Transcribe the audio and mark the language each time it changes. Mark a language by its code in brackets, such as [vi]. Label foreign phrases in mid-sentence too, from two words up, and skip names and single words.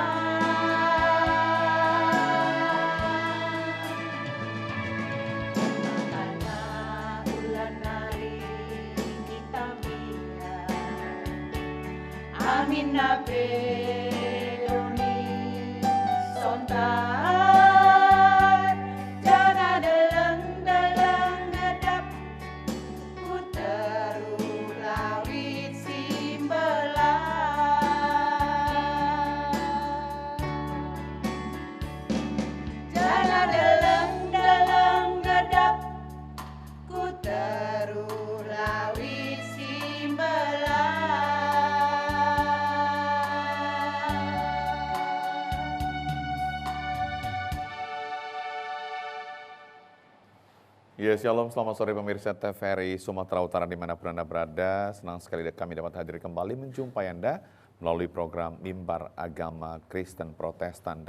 [btx] Makana ulan naik kita mira Amina pedoni sontan jana deleng-deleng gedap ku terulawit simbelah. Jana deleng-deleng gedap ku terulawit simbelah. [id] Ya, shalom, selamat sore pemirsa TVRI Sumatera Utara dimanapun Anda berada. Senang sekali kami dapat hadir kembali menjumpai Anda melalui program Mimbar Agama Kristen Protestan.